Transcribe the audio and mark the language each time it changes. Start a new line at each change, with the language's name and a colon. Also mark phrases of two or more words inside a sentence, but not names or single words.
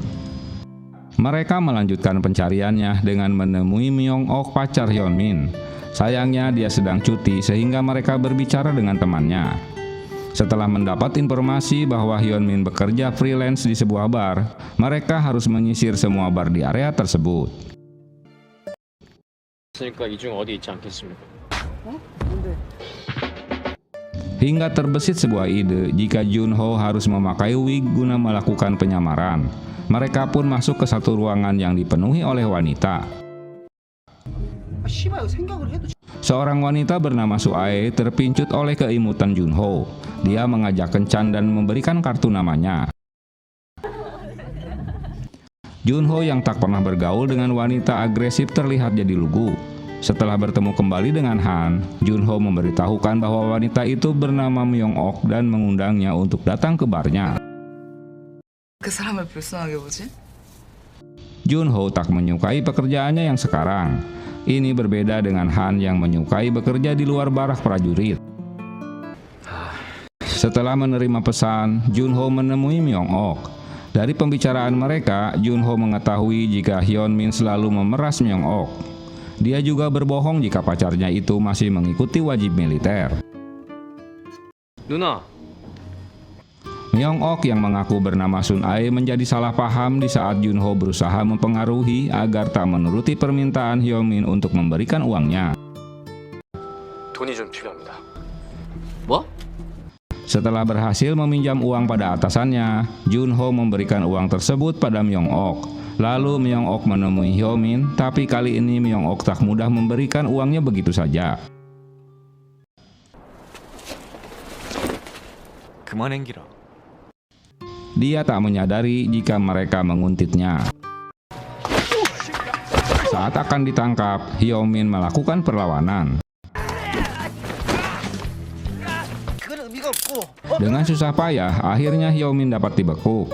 Indonesian: Mereka melanjutkan pencariannya dengan menemui Myung-ok, pacar Hyunmin. Sayangnya dia sedang cuti sehingga mereka berbicara dengan temannya. Setelah mendapat informasi bahwa Hyunmin bekerja freelance di sebuah bar, mereka harus menyisir semua bar di area tersebut.
Korean: 그러니까 이 중 어디 있지 않겠습니까?
Indonesian: Hingga terbesit sebuah ide jika Junho harus memakai wig guna melakukan penyamaran. Mereka pun masuk ke satu ruangan yang dipenuhi oleh wanita.
Korean: 씨발 생각을 해도
Indonesian: Seorang wanita bernama Suae terpincut oleh keimutan Junho. Dia mengajak kencan dan memberikan kartu namanya. Junho yang tak pernah bergaul dengan wanita agresif terlihat jadi lugu. Setelah bertemu kembali dengan Han, Junho memberitahukan bahwa wanita itu bernama Myung-ok dan mengundangnya untuk datang ke barnya.
Korean: 그 사람을 불쌍하게 보지?
Indonesian: Junho tak menyukai pekerjaannya yang sekarang. Ini berbeda dengan Han yang menyukai bekerja di luar barak prajurit. Setelah menerima pesan, Junho menemui Myung-ok. Dari pembicaraan mereka, Junho mengetahui jika Hyunmin selalu memeras Myung-ok. Dia juga berbohong jika pacarnya itu masih mengikuti wajib militer.
Korean: 누나,
Indonesian: Myung-ok yang mengaku bernama Sun-ae menjadi salah paham di saat Junho berusaha mempengaruhi agar tak menuruti permintaan Hyunmin untuk memberikan uangnya.
Korean: 돈이 좀 필요합니다. 뭐?
Indonesian: Setelah berhasil meminjam uang pada atasannya, Junho memberikan uang tersebut pada Myung-ok. Lalu Myung-ok menemui Hyunmin, tapi kali ini Myung-ok tak mudah memberikan uangnya begitu saja.
Korean: 그만 앵기라.
Indonesian: Dia tak menyadari jika mereka menguntitnya. Saat akan ditangkap, Hyunmin melakukan perlawanan. Dengan susah payah, akhirnya Hyunmin dapat dibekuk.